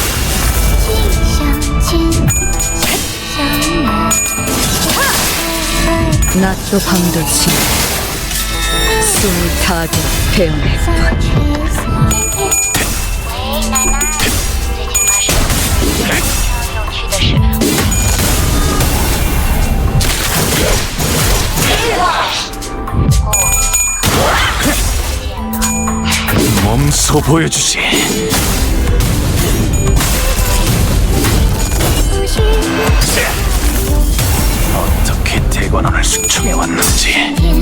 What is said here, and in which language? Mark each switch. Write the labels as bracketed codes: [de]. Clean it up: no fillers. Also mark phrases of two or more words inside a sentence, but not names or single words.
[ko] 낮도 밤도 지나 숨을 다 되어낼 뿐. [zh] 喂，奶奶，最近发生了一件非常有趣的事。 [ko] 몸소 보여주지. 어떻게 대관원을 숙청해 왔는지.